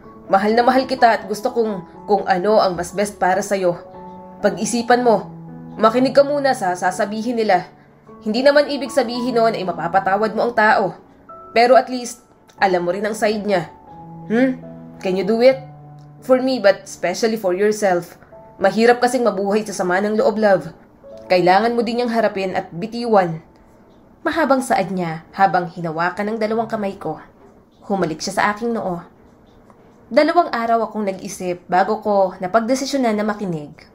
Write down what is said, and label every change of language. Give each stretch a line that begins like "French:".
Filipino: Mahal na mahal kita at gusto kung ano ang mas best para sa'yo. Pag-isipan mo, makinig ka muna sa sasabihin nila. Hindi naman ibig sabihin noon ay mapapatawad mo ang tao. Pero at least, alam mo rin ang side niya.
English: Can you do it? For me, but especially for yourself.
Filipino: Mahirap kasing mabuhay sa sama ng loob, love. Kailangan mo din niyang harapin at bitiwan. Mahabang saad niya habang hinawakan ng dalawang kamay ko. Humalik siya sa aking noo. 2 araw akong nag-isip bago ko napagdesisyonan na makinig.